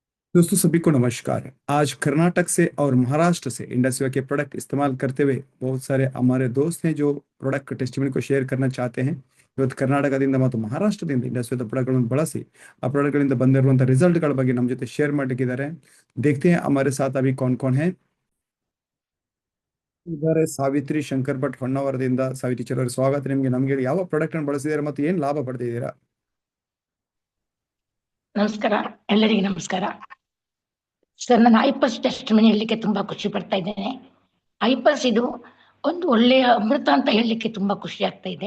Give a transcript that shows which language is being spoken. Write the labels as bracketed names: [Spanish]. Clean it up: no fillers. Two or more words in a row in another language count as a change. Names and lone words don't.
[Hindi] दोस्तों सभी को नमस्कार। आज कर्नाटक से और महाराष्ट्र से इंडस्ट्री के प्रोडक्ट इस्तेमाल करते हुए बहुत सारे हमारे दोस्त हैं जो [English] product testimony [Hindi] को ಶೇರ್ करना चाहते हैं। [Kannada] ಇವತ್ತು ಕರ್ನಾಟಕದಿಂದ ಮತ್ತು ಮಹಾರಾಷ್ಟ್ರದಿಂದ ಇಂಡಸ್ಟ್ರಿಯಲ್ ಪ್ರಾಡಕ್ಟ್ಗಳನ್ನು ಬಳಸಿ ಆ ಪ್ರಾಡಕ್ಟ್ಗಳಿಂದ ಬಂದಿರುವಂತಹ ರಿಸಲ್ಟ್ಗಳ ಬಗ್ಗೆ ನಮ್ಮ ಜೊತೆ ಶೇರ್ ಮಾಡಲಿಕ್ಕಿದ್ದಾರೆ। [Hindi] देखते हैं हमारे साथ अभी कौन कौन है। [Kannada] ಇದ್ದಾರೆ ಸಾವಿತ್ರಿ ಶಂಕರ್ ಭಟ್ ಹೊನ್ನಾವರದಿಂದ। ಸಾವಿತ್ರಿ ಟೀಚರ್ ಅವರ ಸ್ವಾಗತ ನಿಮಗೆ। ನಮಗೆ ಯಾವ ಪ್ರಾಡಕ್ಟ್ ಅನ್ನು ಬಳಸಿದ್ದೀರಾ ಮತ್ತು ಏನು ಲಾಭ ಪಡೆದಿದ್ದೀರಾ? ನಮಸ್ಕಾರ, ಎಲ್ಲರಿಗೂ ನಮಸ್ಕಾರ ಸರ್. ನಾನು ಐಪಲ್ಸ್ ಟೆಸ್ಟ್ ಮನಿ ಹೇಳಲಿಕ್ಕೆ ತುಂಬಾ ಖುಷಿ ಪಡ್ತಾ ಇದ್ದೇನೆ. ಐಪಲ್ಸ್ ಇದು ಒಂದು ಒಳ್ಳೆಯ ಅಮೃತ ಅಂತ ಹೇಳಲಿಕ್ಕೆ ತುಂಬಾ ಖುಷಿ ಆಗ್ತಾ ಇದೆ.